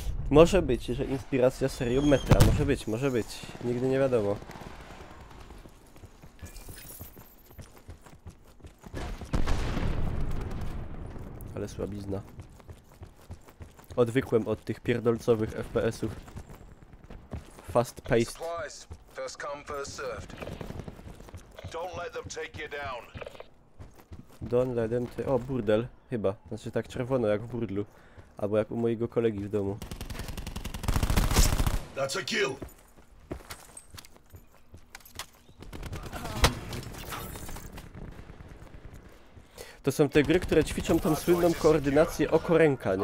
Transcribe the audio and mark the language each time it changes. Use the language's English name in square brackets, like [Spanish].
[Polish] Może być, że inspiracja serią Metra, może być. Nigdy nie wiadomo. Ale słabizna. Odwykłem od tych pierdolcowych FPS-ów. [English] Fast paced. Supplies. First come, first served. Don't let them take you down. Don't let them [Polish] o, burdel, chyba. Znaczy tak czerwono jak w burdlu. Albo jak u mojego kolegi w domu. [English] That's a kill. [Polish] To są te gry, które ćwiczą tą słynną koordynację oko-ręka, nie?